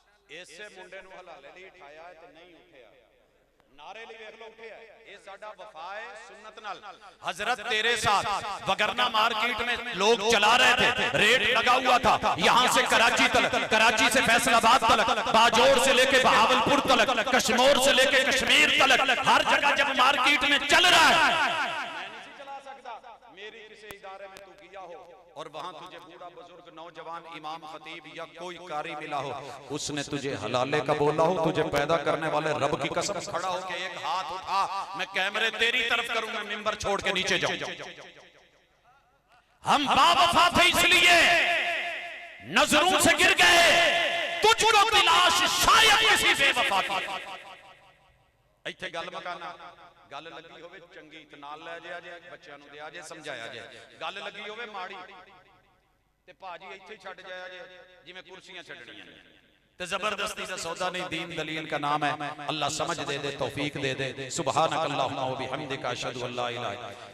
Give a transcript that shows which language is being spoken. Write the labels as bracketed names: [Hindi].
[Punjabi] ਇਸੇ ਮੁੰਡੇ ਨੂੰ ਹਲਾਲੇ ਲਈ ਉਠਾਇਆ ਤੇ ਨਹੀਂ ਉੱਠਿਆ, [Hindi] नारे लिए देख लो उठे है। [Punjabi] ये साडा वफा है सुन्नत नाल। [Hindi] हजरत तेरे साथ, वगरना मार्केट में लोग चला रहे थे, रेट लगा हुआ था, यहाँ से कराची तक, कराची से फैसलाबाद तक, बाजोर से लेके बहावलपुर तक, कश्मीर से लेके कश्मीर तक, हर जगह जब मार्केट में चल रहा है, मैं नहीं चला सकता। मेरी किसी इदारे में तू किया हो और वहां तुझे बूढ़ा बुजुर्ग नौजवान इमाम खतीब या कोई कारी मिला हो, उसने तुझे हलाले का बोला हो, तुझे पैदा करने वाले रब की कसम, खड़ा होके एक हाथ उठा, मैं कैमरे तेरी तरफ करूंगा, मिंबर छोड़ के नीचे जाऊं। हम बावफा थे इसलिए नजरों से गिर गए, तुझको तलाश शायद किसी बेवफा की। [Punjabi] ਇੱਥੇ ਗੱਲ ਮਕਾਨਾ, ਗੱਲ ਲੱਗੀ ਹੋਵੇ ਚੰਗੀ ਤੇ ਨਾਲ ਲੈ ਜਾਇਆ ਜੇ, ਬੱਚਿਆਂ ਨੂੰ ਦਿਆ ਜੇ, ਸਮਝਾਇਆ ਜੇ। ਗੱਲ ਲੱਗੀ ਹੋਵੇ ਮਾੜੀ ਤੇ ਭਾਜੀ ਇੱਥੇ ਛੱਡ ਜਾਇਆ ਜੇ, ਜਿਵੇਂ ਕੁਰਸੀਆਂ ਛੱਡਣੀਆਂ ਨੇ। [Hindi] ते जबरदस्ती का सौदा नहीं, दीन दलील का नाम है। अल्लाह समझ दे दे, तौफीक दे दे। [Arabic] सुबहानक अल्लाहुम्मा व बिहम्दिका अशहदु अल्ला [Hindi] इलाहा